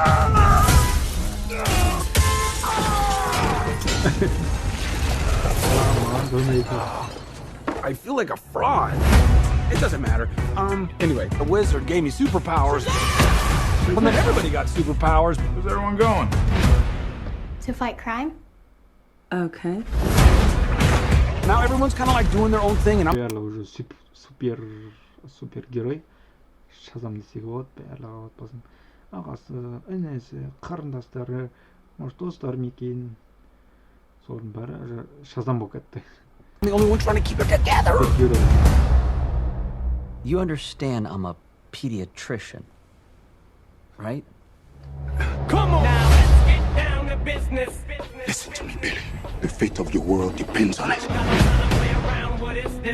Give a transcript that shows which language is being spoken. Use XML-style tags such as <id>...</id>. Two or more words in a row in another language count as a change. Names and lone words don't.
<en>I feel like a fraud. It doesn't matter. Anyway, the wizard gave me superpowers. Well, then everybody got superpowers. Where's everyone going? To fight crime? Okay. Now everyone's kind of like doing their own thing, and I'm...</en> <kk>Барлығы уже супергерой. Шазам десек болады, барлығы отбасын. Ағасы, інесі, қарындастары, может, достары ма екен. Соның бәрі уже Шазам болып кетті.</kk> <en>the only one trying to keep it together. You understand I'm a pediatrician, right? Come on! Now let's get down to business. Listen to me, Billy. The fate of your world depends on it. Play around, what is this?</en>